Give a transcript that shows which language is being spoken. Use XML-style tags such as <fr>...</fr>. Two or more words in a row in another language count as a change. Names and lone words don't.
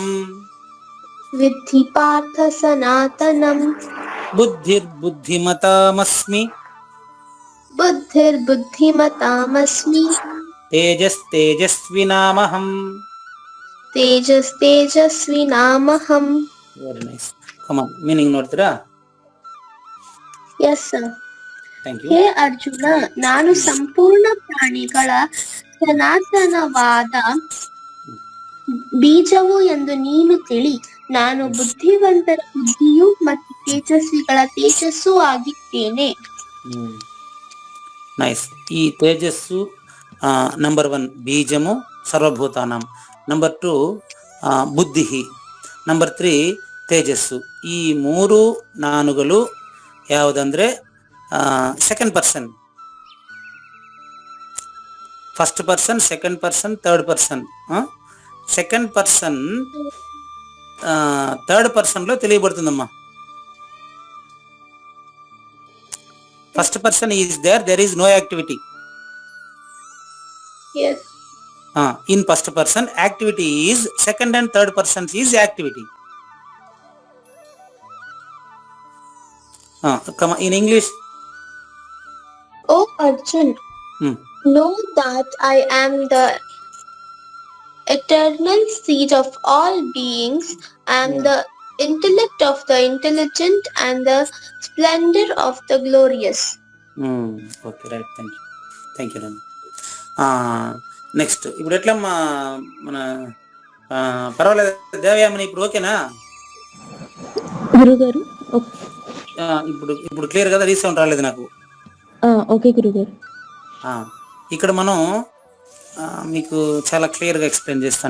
<sa>విద్ధి పార్థ సనాతనం. బుద్ధిర్బుద్ధిమతామస్మి. బుద్ధిర్బుద్ధిమతామస్మి. తేజస్వినామహం. తేజస్వినామహం.</sa> <en>Very nice. Come on, meaning ನೋಡ್ತೀರಾ? Yes sir. Thank you.</en> <kn>ಹೇ ಅರ್ಜುನ, ನಾನು ಸಂಪೂರ್ಣ ಪ್ರಾಣಿಗಳ ಸನಾತನವಾದ ಬೀಜವು ಎಂದು ನೀನು ತಿಳಿ. ನಾನು ಬುದ್ಧಿವಂತರ ಬುದ್ಧಿಯು ಮತ್ತು ತೇಜಸ್ವಿಗಳ ತೇಜಸ್ಸು ಆಗಿದ್ದೇನೆ.</kn> <te>నైస్. ఈ తేజస్సు నంబర్ 1 బీజము సర్వభూతానం,</te> <kn>ನಂಬರ್ 2 ಬುದ್ಧಿ, ನಂಬರ್ 3 ತೇಜಸ್ಸು. ಈ ಮೂರು ನಾನುಗಳು ಯಾವುದಂದ್ರೆ</kn> <en>second person, first person, second person, third person. second person third person</en> <te>లో తెలియబడుతుందమ్మా.</te> <en>First person is there is no activity. Yes. In first person activity is, second and third persons is activity. Come on, in English. Oh Arjun, know that I am the eternal seed of all beings. I am the intellect of the intelligent and the splendor of the glorious. Okay, right. Thank you.</en> <te>నెక్స్ట్ ఇప్పుడు ఎట్లా మన పర్వాలేదు దేవయామని, ఇప్పుడు ఓకేనా గురుగారు? ఇప్పుడు క్లియర్ కదా? రీసౌండ్ రాలేదు నాకు. ఓకే గురుగారు. ఇక్కడ మనం మీకు చాలా</te> <en>clear explain</en> <te>చేస్తాను.</te>